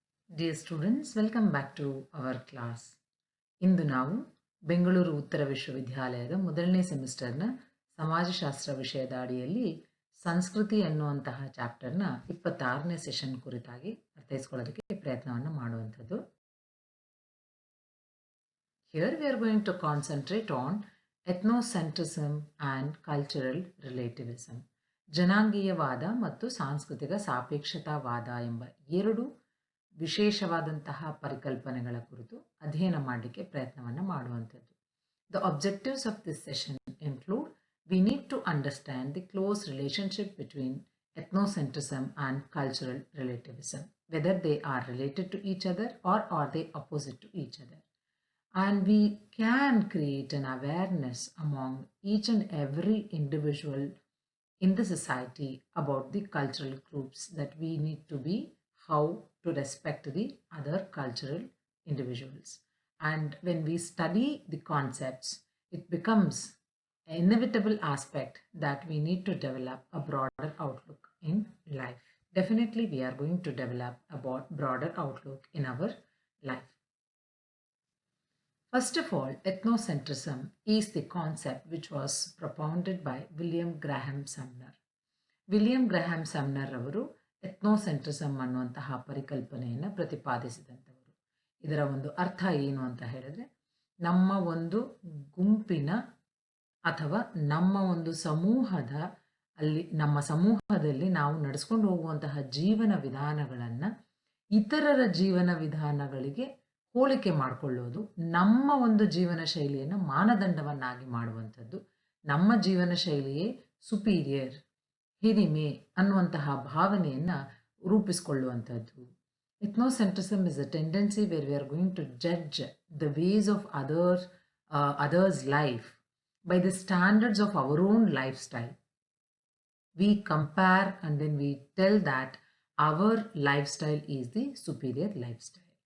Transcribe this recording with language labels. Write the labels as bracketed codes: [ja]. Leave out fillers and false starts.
[en] Dear students, welcome back to our class. [kn] ಇಂದು ನಾವು ಬೆಂಗಳೂರು ಉತ್ತರ ವಿಶ್ವವಿದ್ಯಾಲಯದ ಮೊದಲನೇ ಸೆಮಿಸ್ಟರ್ನ ಸಮಾಜಶಾಸ್ತ್ರ ವಿಷಯದ ಅಡಿಯಲ್ಲಿ ಸಂಸ್ಕೃತಿ ಅನ್ನುವಂತಹ ಚಾಪ್ಟರ್ನ 26ನೇ ಸೆಷನ್ ಕುರಿತಾಗಿ ಅರ್ಥೈಸ್ಕೊಳ್ಳೋದಕ್ಕೆ ಪ್ರಯತ್ನವನ್ನು ಮಾಡುವಂಥದ್ದು. [en] Here we are going to concentrate on ethnocentrism and cultural relativism. [kn] ಜನಾಂಗೀಯವಾದ ಮತ್ತು ಸಾಂಸ್ಕೃತಿಕ ಸಾಪೇಕ್ಷತಾವಾದ ಎಂಬ ಎರಡು ವಿಶೇಷವಾದಂತಹ ಪರಿಕಲ್ಪನೆಗಳ ಕುರಿತು ಅಧ್ಯಯನ ಮಾಡಲಿಕ್ಕೆ ಪ್ರಯತ್ನವನ್ನು ಮಾಡುವಂಥದ್ದು. [en] The objectives of this session include: we need to understand the close relationship between ethnocentrism and cultural relativism, whether they are related to each other or are they opposite to each other. And we can create an awareness among each and every individual in the society about the cultural groups that we need to be, how to respect the other cultural individuals. And when we study the concepts, it becomes an inevitable aspect that we need to develop a broader outlook in life. Definitely, we are going to develop a broader outlook in our life. First of all, ethnocentrism is the concept which was propounded by William Graham Sumner. [kn] William Graham Sumner ಅವರು ಎಥ್ನೋಸೆಂಟ್ರಿಸಮ್ ಅನ್ನುವಂತಹ ಪರಿಕಲ್ಪನೆಯನ್ನು ಪ್ರತಿಪಾದಿಸಿದಂಥವರು. ಇದರ ಒಂದು ಅರ್ಥ ಏನು ಅಂತ ಹೇಳಿದ್ರೆ, ನಮ್ಮ ಒಂದು ಗುಂಪಿನ ಅಥವಾ ನಮ್ಮ ಒಂದು ಸಮೂಹದಲ್ಲಿ ನಾವು ನಡೆಸ್ಕೊಂಡು ಹೋಗುವಂತಹ ಜೀವನ ವಿಧಾನಗಳನ್ನು ಇತರರ ಜೀವನ ವಿಧಾನಗಳಿಗೆ ಹೋಲಿಕೆ ಮಾಡಿಕೊಳ್ಳೋದು, ನಮ್ಮ ಒಂದು ಜೀವನ ಶೈಲಿಯನ್ನು ಮಾನದಂಡವನ್ನಾಗಿ ಮಾಡುವಂಥದ್ದು, ನಮ್ಮ ಜೀವನ ಶೈಲಿಯೇ ಸುಪೀರಿಯರ್, ಹಿರಿಮೆ ಅನ್ನುವಂತಹ ಭಾವನೆಯನ್ನು ರೂಪಿಸಿಕೊಳ್ಳುವಂಥದ್ದು. [en] Ethnocentrism is a tendency where we are going to judge the ways of others' life by the standards of our own lifestyle. We compare and then we tell that our lifestyle is the superior lifestyle.